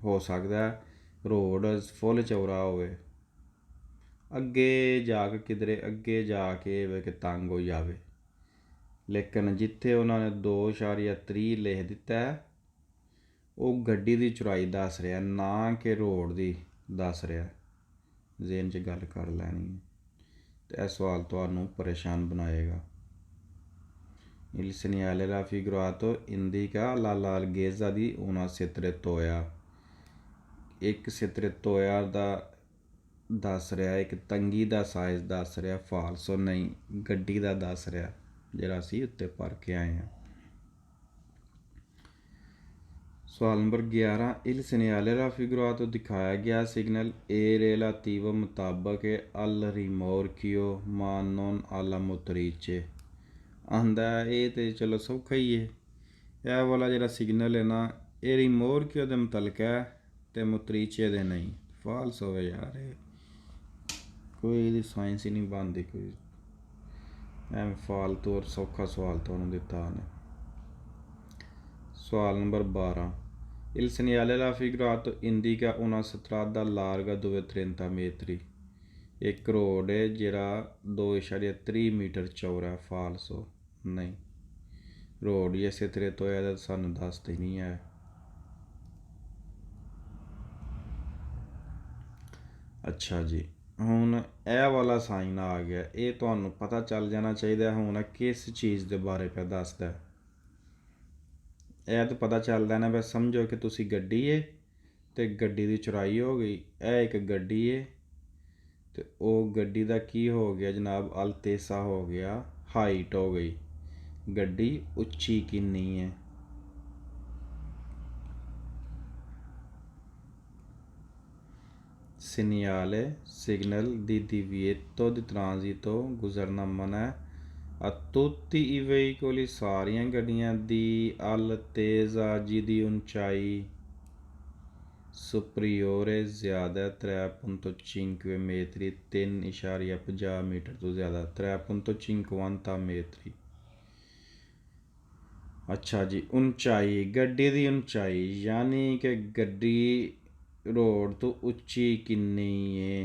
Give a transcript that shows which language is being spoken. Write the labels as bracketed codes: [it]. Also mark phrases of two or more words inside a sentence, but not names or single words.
[pa] ਹੋ ਸਕਦਾ ਰੋਡ ਫੁੱਲ ਚੌੜਾ ਹੋਵੇ, ਅੱਗੇ ਜਾ ਕੇ ਕਿਧਰੇ ਅੱਗੇ ਜਾ ਕੇ ਵੇ ਕਿ ਤੰਗ ਹੋ ਜਾਵੇ, ਲੇਕਿਨ ਜਿੱਥੇ ਉਹਨਾਂ ਨੇ 2.30 ਲਿਖ ਦਿੱਤਾ ਉਹ ਗੱਡੀ ਦੀ ਚੌੜਾਈ ਦੱਸ ਰਿਹਾ, ਨਾ ਕਿ ਰੋਡ ਦੀ ਦੱਸ ਰਿਹਾ। ਜ਼ੇਨ 'ਚ ਗੱਲ ਕਰ ਲੈਣੀ ਹੈ, ਅਤੇ ਇਹ ਸਵਾਲ ਤੁਹਾਨੂੰ ਪਰੇਸ਼ਾਨ ਬਣਾਏਗਾ। [it] Il segnale raffigurato indica la larghezza di una setrettoia। [pa] ਇੱਕ ਸੈਤਰੇਤੋਇਆ ਦਾ ਦੱਸ ਰਿਹਾ, ਇੱਕ ਤੰਗੀ ਦਾ ਸਾਈਜ਼ ਦੱਸ ਰਿਹਾ, ਫਾਲਸੋ ਨਹੀਂ, ਗੱਡੀ ਦਾ ਦੱਸ ਰਿਹਾ ਜਿਹੜਾ ਅਸੀਂ ਉੱਤੇ ਭਰ ਕੇ ਆਏ ਹਾਂ। ਸਵਾਲ ਨੰਬਰ 11, [it] il segnale raffigurato [pa] ਦਿਖਾਇਆ ਗਿਆ ਸਿਗਨਲ [it] è relativo ਮੁਤਾਬਕ al rimorchio ma non alla motrice। [pa] ਆਂਦਾ ਇਹ ਤਾਂ ਚਲੋ ਸੌਖਾ ਹੀ ਹੈ, ਇਹ ਵਾਲਾ ਜਿਹੜਾ ਸਿਗਨਲ ਹੈ ਨਾ, ਇਹ ਰਿਮੋਰਕਿਓ ਦੇ ਮੁਤਲਕ ਹੈ ਅਤੇ ਮੋਤਰੀਚੇ ਦੇ ਨਹੀਂ। ਫਾਲਸ ਹੋਵੇ ਯਾਰ, ਇਹ ਕੋਈ ਇਹਦੀ ਸਾਇੰਸ ਹੀ ਨਹੀਂ ਬਣਦੀ, ਕੋਈ ਐਵੇਂ ਫਾਲਤੂ ਔਰ ਸੌਖਾ ਸਵਾਲ ਤੁਹਾਨੂੰ ਦਿੱਤਾ ਉਹਨੇ। ਸਵਾਲ ਨੰਬਰ 12, [it] il segnale raffigurato indica una strada larga 2.30 metri। [pa] ਇੱਕ ਰੋਡ ਹੈ ਜਿਹੜਾ 2.30 ਮੀਟਰ ਚੌੜਾ। ਫਾਲਸੋ ਨਹੀਂ, ਰੋਡ ਹੀ ਇਸੇ ਤਰ੍ਹਾਂ ਤੋਂ ਇਹਦਾ ਸਾਨੂੰ ਦੱਸਦੇ ਨਹੀਂ ਹੈ। ਅੱਛਾ ਜੀ, ਹੁਣ ਇਹ ਵਾਲਾ ਸਾਈਨ ਆ ਗਿਆ, ਇਹ ਤੁਹਾਨੂੰ ਪਤਾ ਚੱਲ ਜਾਣਾ ਚਾਹੀਦਾ ਹੁਣ ਕਿਸ ਚੀਜ਼ ਦੇ ਬਾਰੇ ਪਿਆ ਦੱਸਦਾ। ਇਹ ਤਾਂ ਪਤਾ ਚੱਲਦਾ ਨਾ, ਬਸ ਸਮਝੋ ਕਿ ਤੁਸੀਂ ਗੱਡੀ ਹੈ ਅਤੇ ਗੱਡੀ ਦੀ ਚੌੜਾਈ ਹੋ ਗਈ, ਇਹ ਇੱਕ ਗੱਡੀ ਹੈ ਅਤੇ ਉਹ ਗੱਡੀ ਦਾ ਕੀ ਹੋ ਗਿਆ ਜਨਾਬ, ਅਲਤੇਸਾ ਹੋ ਗਿਆ, ਹਾਈਟ ਹੋ ਗਈ, ਗੱਡੀ ਉੱਚੀ ਕਿੰਨੀ ਹੈ। [it] segnale signal di divieto di transito [pa] ਗੁਜ਼ਰਨਾ ਮਨਾ [it] a tutti i veicoli, [pa] ਸਾਰੀਆਂ ਗੱਡੀਆਂ ਦੀ altezza ਜਿਹਦੀ ਉਚਾਈ superiore ਜ਼ਿਆਦਾ 3.5 metri 3.50 ਮੀਟਰ ਤੋਂ ਜ਼ਿਆਦਾ 3.50 metri। ਅੱਛਾ ਜੀ, ਉਚਾਈ, ਗੱਡੀ ਦੀ ਉਚਾਈ ਯਾਨੀ ਕਿ ਗੱਡੀ ਰੋਡ ਤੋਂ ਉੱਚੀ ਕਿੰਨੀ ਹੈ।